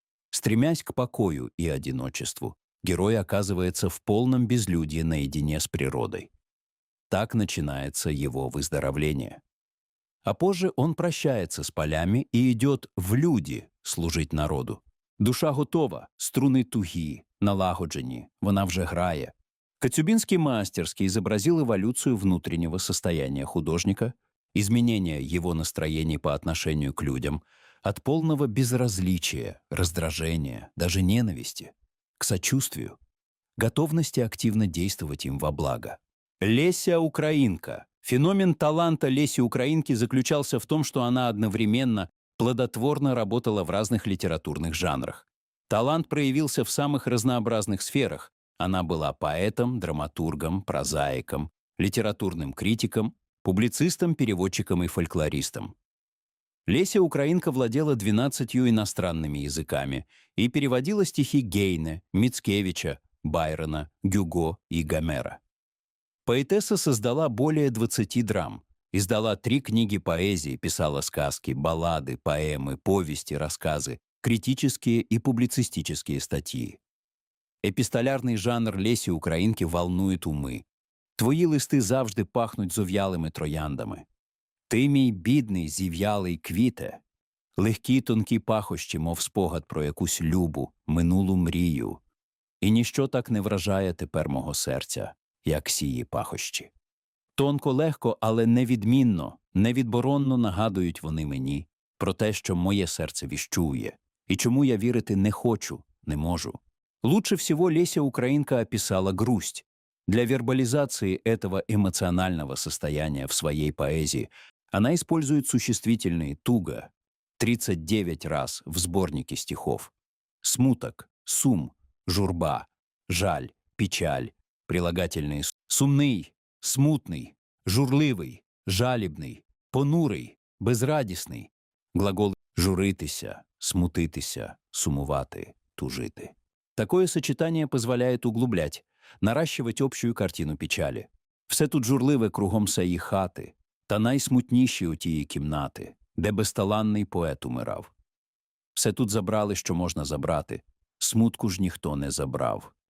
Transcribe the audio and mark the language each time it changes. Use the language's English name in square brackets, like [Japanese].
[Russian] Стремясь к покою и одиночеству, герой оказывается в полном безлюдье наедине с природой. Так начинается его выздоровление. А позже он прощается с полями и идет в люди служить народу. [Ukrainian] Душа готова, струни тугі, налагоджені, вона вже грає. [Russian] Коцюбинский мастерски изобразил эволюцию внутреннего состояния художника, изменение его настроений по отношению к людям, от полного безразличия, раздражения, даже ненависти, к сочувствию, готовности активно действовать им во благо. Леся Украинка. Феномен таланта Леси Украинки заключался в том, что она одновременно плодотворно работала в разных литературных жанрах. Талант проявился в самых разнообразных сферах. Она была поэтом, драматургом, прозаиком, литературным критиком, публицистом, переводчиком и фольклористом. Леся Украинка владела 12 иностранными языками и переводила стихи Гейне, Мицкевича, Байрона, Гюго и Гомера. Поэтесса создала более 20 драм, издала 3 книги поэзии, писала сказки, баллады, поэмы, повести, рассказы, критические и публицистические статьи. [Ukrainian] Епістолярний жанр Лесі Українки волнує уми. Твої листи завжди пахнуть зов'ялими трояндами. Ти, мій бідний, зів'ялий квіте, легкі тонкі пахощі, мов спогад про якусь любу, минулу мрію. І ніщо так не вражає тепер мого серця, як сії пахощі. Тонко, легко, але невідмінно, невідборонно нагадують вони мені про те, що моє серце віщує, і чому я вірити не хочу, не можу. [Russian] Лучше всего Леся Украинка описала грусть. Для вербализации этого эмоционального состояния в своей поэзии она использует существительные «туго» 39 раз в сборнике стихов, смуток, сум, журба, жаль, печаль, прилагательные «сумний», «смутный», «журливий», «жалібний», «понурий», «безрадісний», глаголи «журитися», «смутитися», «сумувати», «тужити». Такое сочетание позволяет углублять, наращивать общую картину печалі. [Ukrainian] Все тут журливе кругом сеї хати, та найсмутніші у тії кімнати, де безталанний поет умирав. Все тут забрали, що можна забрати, смутку ж ніхто не забрав.